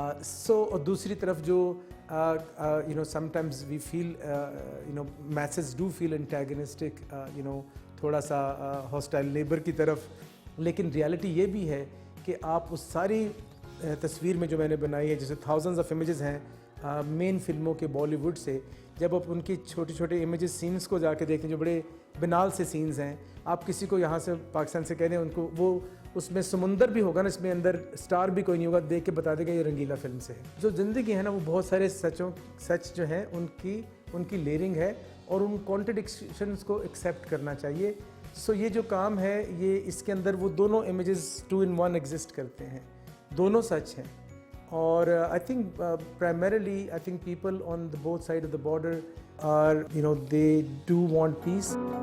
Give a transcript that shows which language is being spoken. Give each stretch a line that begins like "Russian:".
English: So
Urdu: اور دوسری طرف جو
English: you know sometimes we feel you know masses do feel antagonistic, you know
Urdu: تھوڑا سا
English: hostile neighbor
Urdu: کی طرف. لیکن ریالٹی یہ بھی ہے کہ آپ اس ساری تصویر میں جو میں نے بنائی ہے, جیسے
English: thousands of images
Urdu: ہیں مین فلموں کے بالی ووڈ سے, جب آپ ان کی چھوٹے چھوٹے امیجز سینس کو جا کے دیکھیں جو بڑے بنال سے سینز ہیں, آپ کسی کو یہاں سے پاکستان سے کہہ دیں ان کو وہ اس میں سمندر بھی ہوگا نا, اس میں اندر اسٹار بھی کوئی نہیں ہوگا, دیکھ کے بتا دے گا یہ رنگیلا فلم سے ہے. جو زندگی ہے نا وہ بہت سارے سچ جو ہیں ان کی لیئرنگ ہے اور ان کانٹرڈکشنز کو ایکسیپٹ کرنا چاہیے. سو یہ جو کام ہے یہ اس کے اندر وہ دونوں امیجز 2 in 1 ایگزسٹ کرتے ہیں, دونوں سچ ہیں.
English: اور I think primarily I think people on the both side of the border are, you know, they do want peace.